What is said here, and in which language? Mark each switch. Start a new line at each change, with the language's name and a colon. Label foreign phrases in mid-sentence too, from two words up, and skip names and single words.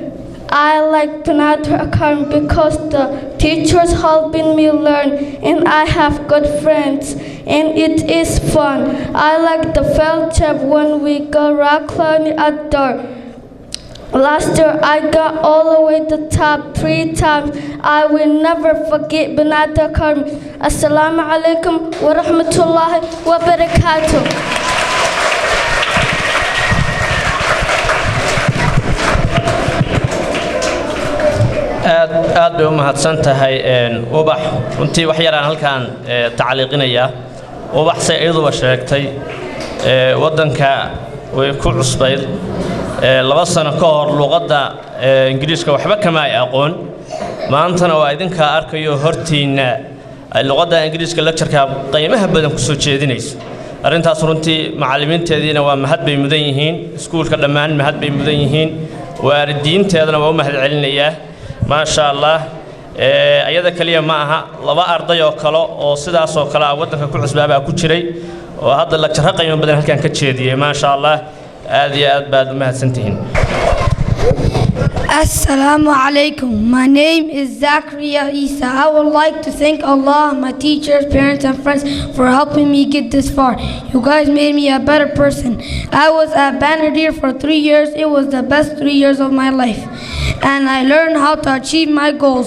English: I like Banadir Academy because the teachers helping me learn, and I have good friends, and it is fun. I like the field trip when we go rock climbing outdoor. Last year I got all the way to the top 3 times. I will never forget Banadir Academy.
Arabic: السلام عليكم ورحمة الله وبركاته.
Somali: aad bay u mahadsan tahay ubax runtii wax yaraan halkaan tacliiqinaya ubax say iyaduba sheegtay wadanka way ku cusbayd 2 sano ka hor luqadda ingiriiska waxba kama ay aqoon maantana waa idinka arkayo hortiina luqadda ingiriiska lecture-ka qiimaha badan ku soo jeedinayso arintaas runtii macallimiinteediina waa mahad bay mudan yihiin iskuulka dhammaan mahad bay mudan yihiin waalidiinteedana waa u mahad celinayaa
Arabic: ما شاء الله
Somali: ayada kaliya ma aha 2 arday oo kale oo sidaas oo kale wadanka ku cusbaaba ku jiray oo hadda lecture qiimo badan halkan ka jeediyay
Arabic: ما شاء الله
Somali: aad iyo aad baad u mahadsantihiin
Arabic: السلام عليكم.
English: My name is Zakaria Isa. I would like to thank Allah, my teachers, parents, and friends for helping me get this far. You guys made me a better person. I was at Banadir for 3 years. It was the best 3 years of my life. And I learned how to achieve my goals.